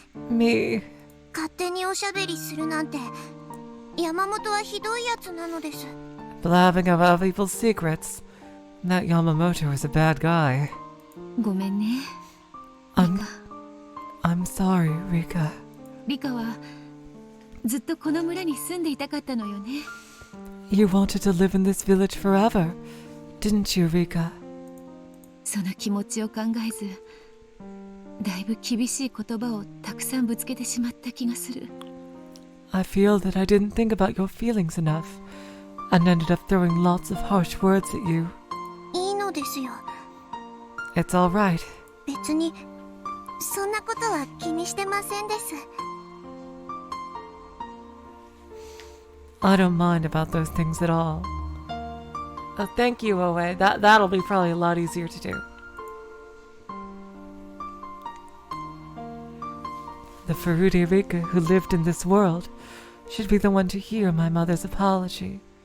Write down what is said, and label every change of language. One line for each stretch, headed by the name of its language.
English: Me.
Japanese: 勝手におしゃべりするなんて山本はひどいやつなのです。
English: Blabbing of other people's secrets. That Yamamoto is a bad guy.
Japanese: ごめんね、リ
English: I'm,
Japanese: カ。
English: I'm sorry, Rika.
Japanese: リカはずっとこの村に住んでいたかったのよね。
English: You wanted to live in this village forever, didn't you, Rika?
Japanese: その気持ちを考えず、だいぶ厳しい言葉をたくさんぶつけてしまった気がする。
English: I feel that I didn't think about your feelings enough and ended up throwing lots of harsh words at you.
Japanese: いいのですよ。
English: It's all right.
Japanese: 別にそんなことは気にしてませんです。
English: I don't mind about those things at all. Oh, thank you, Owe. That'll be probably a lot easier to do. The Furude Rika who lived in this world should be the one to hear my mother's apology.